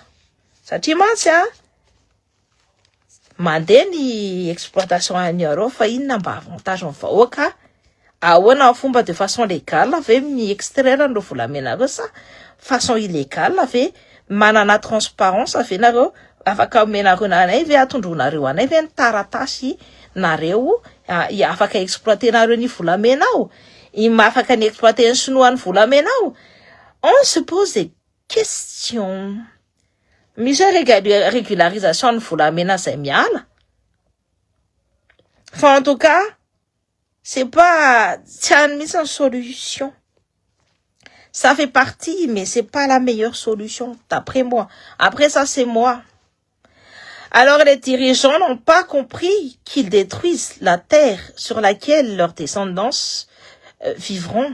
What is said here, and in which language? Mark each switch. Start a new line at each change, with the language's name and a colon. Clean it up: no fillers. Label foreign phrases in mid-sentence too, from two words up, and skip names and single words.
Malagasy: Satria mantsy mandeha ny exploitation an'ireo fa inona mba avantage ny vahoaka, ahoana fomba
French: de façon légale
Malagasy: ave mi extraire an'ireo volamena reo sa
French: façon illégale
Malagasy: ave manana transparence ave nareo afaka omenareo anay ve atondronareo anay ve ny taratasy nareo afaka exploiter nareo ny volamena ao, afaka ny exploiter ny sinoa ny volamena ao.
French: On se pose des questions.
Malagasy: Misy régularisation ny volamena zay miala.
French: Enfin, en tout cas, c'est pas une solution. Ça fait partie, mais c'est pas la meilleure solution, d'après moi. Après ça, c'est moi. Alors, les dirigeants n'ont pas compris qu'ils détruisent la terre sur laquelle leurs descendants vivront.